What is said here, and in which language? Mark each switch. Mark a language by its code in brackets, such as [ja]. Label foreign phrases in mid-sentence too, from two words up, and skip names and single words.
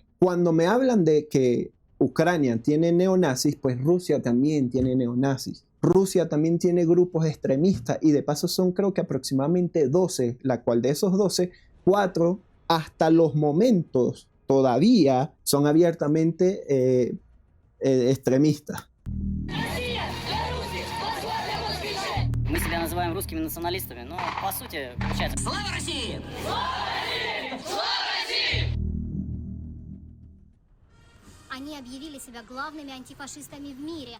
[es] Cuando me hablan de que Ucrania tiene neonazis, pues Rusia también tiene neonazis. Rusia también tiene grupos extremistas y de paso son creo que aproximadamente 12, la cual de esos 12, 4 hasta los momentos todavía son abiertamente extremistas. [ru] Мы себя называем русскими националистами, но по сути, получается... Слава России! Они объявили себя главными антифашистами в мире.